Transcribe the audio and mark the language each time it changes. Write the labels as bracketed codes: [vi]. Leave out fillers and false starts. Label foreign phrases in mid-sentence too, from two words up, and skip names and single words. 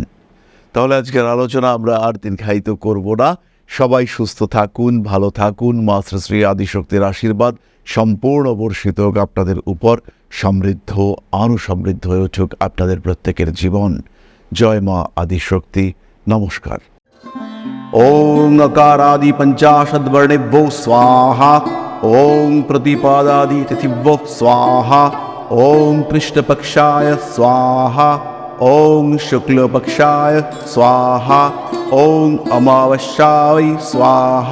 [bn] তাহলে আজকের আলোচনা আমরা আর দীর্ঘায়িত করব না। সবাই সুস্থ থাকুন, ভালো থাকুন। মা শ্রী শ্রী আদিশক্তির আশীর্বাদ সম্পূর্ণ বর্ষিত হোক আপনাদের উপর। সমৃদ্ধ, আরও সমৃদ্ধ হয়ে উঠুক আপনাদের প্রত্যেকের জীবন। জয় মা আদিশক্তি। নমস্কার। [sa] ওং अकारादि पंचाशद्वर्णेभ्यो स्वाहा। ओं प्रतिपादादि तिथिभ्यो स्वाहा। ओं कृष्णपक्षाय स्वाहा। ओं शुक्लपक्षाय स्वाहा। ओं अमावस्याय स्वाहा।